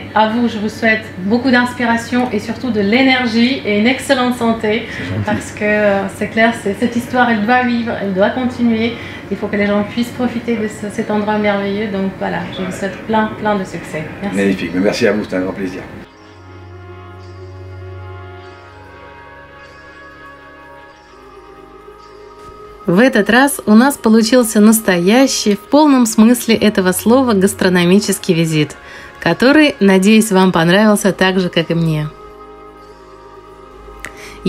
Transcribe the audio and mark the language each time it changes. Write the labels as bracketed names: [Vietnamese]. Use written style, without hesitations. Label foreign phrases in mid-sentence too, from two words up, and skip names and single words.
[French] À vous, je vous souhaite beaucoup d'inspiration et surtout de l'énergie et une excellente santé. Parce que c'est clair, cette histoire, elle doit vivre, elle doit continuer. Il faut que les gens puissent profiter de cet endroit merveilleux. Donc voilà, je vous souhaite plein de succès. Merci. Magnifique, mais merci à vous, c'était un grand plaisir. [Russian] В этот раз у нас получился настоящий, в полном смысле этого слова, гастрономический визит, который, надеюсь, вам понравился так же, как и мне.